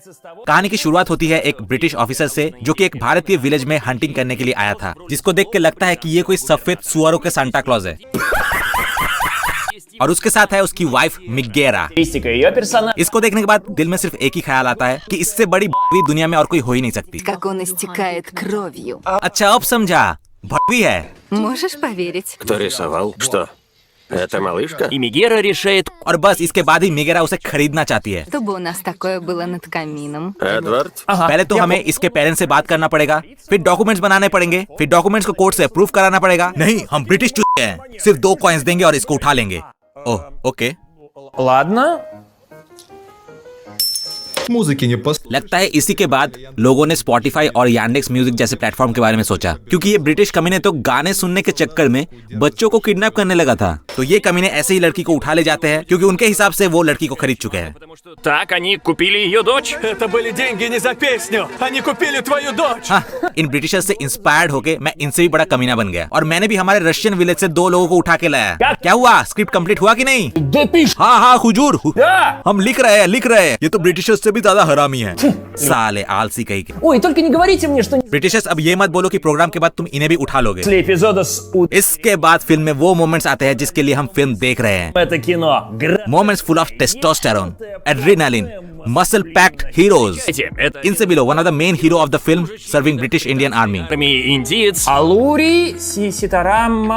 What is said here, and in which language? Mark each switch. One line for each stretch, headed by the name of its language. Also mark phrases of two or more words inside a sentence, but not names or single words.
Hindi: कहानी की शुरुआत होती है एक
English: British officer
Hindi: से जो कि एक भारतीय विलेज में हंटिंग करने के लिए आया था, जिसको देख के लगता है कि ये कोई सफेद सुअरों के सांता क्लॉज है। और उसके साथ है उसकी वाइफ मिगेरा। इसको देखने के बाद दिल में सिर्फ एक ही ख्याल आता है कि इससे बड़ी दुनिया में और कोई हो ही नहीं सकती। अच्छा अब समझा, भड़वी है।
Russian: Это малышка? И Мегера решает...
Hindi: और बस इसके बाद ही मिगेरा उसे खरीदना चाहती है।
Russian: Эдвард?
Hindi: पहले तो हमें इसके पेरेंट्स से बात करना पड़ेगा, फिर डॉक्यूमेंट्स बनाने पड़ेंगे, फिर डॉक्यूमेंट्स को कोर्ट से अप्रूव कराना पड़ेगा। नहीं, हम ब्रिटिश हैं, सिर्फ 2 कॉइंस देंगे और इसको उठा लेंगे।
English: Oh okay,
Russian: Ладно.
Hindi: लगता है इसी के बाद लोगों ने स्पॉटिफाई और यांडेक्स म्यूजिक जैसे प्लेटफॉर्म के बारे में सोचा, क्योंकि ये ब्रिटिश कमीने तो गाने सुनने के चक्कर में बच्चों को किडनैप करने लगा था। तो ये कमीने ऐसे ही लड़की को उठा ले जाते हैं क्योंकि उनके हिसाब से वो लड़की को खरीद चुके हैं।
Russian: Так, они купили ее дочь. Это были деньги не за песню. Они купили твою дочь.
Hindi: हाँ, इन ब्रिटिशर्स से इंस्पायर्ड होके मैं इनसे भी बड़ा कमीना बन गया और मैंने भी हमारे
English: Russian village
Hindi: से 2 लोगों को उठा के लाया। क्या हुआ,
English: script complete
Hindi: हुआ कि नहीं? हाँ हुजूर, हम लिख रहे हैं। ये तो ब्रिटिशर्स से भी ज्यादा हरामी है, साले आलसी कहीं के।
Russian: Ой, только не говорите мне, что...
Hindi: ब्रिटिशर्स अब ये मत बोलो कि प्रोग्राम के बाद तुम इन्हें भी उठा लोगे।
Russian: После эпизода с...
Hindi: इसके बाद फिल्म में वो मोमेंट्स आते हैं जिसके लिए हम फिल्म देख रहे हैं।
Russian: Это кино.
English: Moments full of testosterone, adrenaline, muscle packed heroes.
Hindi: इनसे भी लो
English: one of the main hero of the film serving British Indian Army.
Russian: Индиец. Алури Сиситарама.